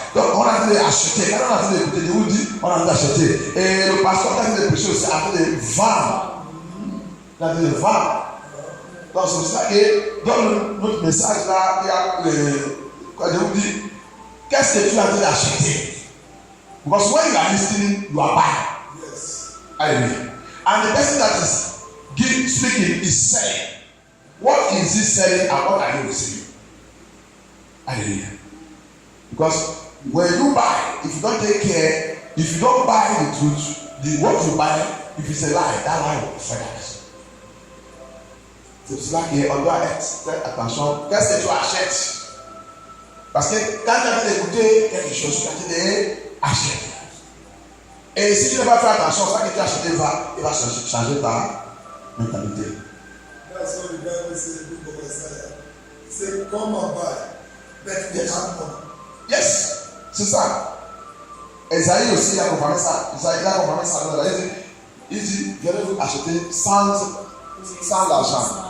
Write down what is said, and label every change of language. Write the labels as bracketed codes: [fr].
[fr] Donc on a fait acheter. Quand on a fait d'écouter, je vous dis, on a fait acheter. Et le pasteur a fait des prêcher aussi, a fait de vendre. Il a fait de vendre. Donc c'est pour ça que dans notre message là, il y a je vous dis, qu'est-ce que tu as fait d'acheter? [en] Because when you are listening, you are buying. Yes. Hallelujah. And the person that is speaking is selling. What is he selling and what are you receiving? Hallelujah. Because when you buy, if you don't take care, If you don't buy the truth, what you buy, if it's a lie, that lie will affect us. [fr] C'est pour cela qu'on doit faire attention. Qu'est-ce que tu achètes? Parce que quand tu as d'écouter quelque chose, tu as acheté. Et si tu n'as pas fait attention, ça que tu as acheté il va changer ta mentalité. [en] That's what the Bible says in the book of Isaiah. Say, come and buy, but they have money. [fr] Yes, c'est ça. Esaïe aussi a confirmé ça. Esaïe a confirmé ça. Il dit, venez-vous acheter sans l'argent.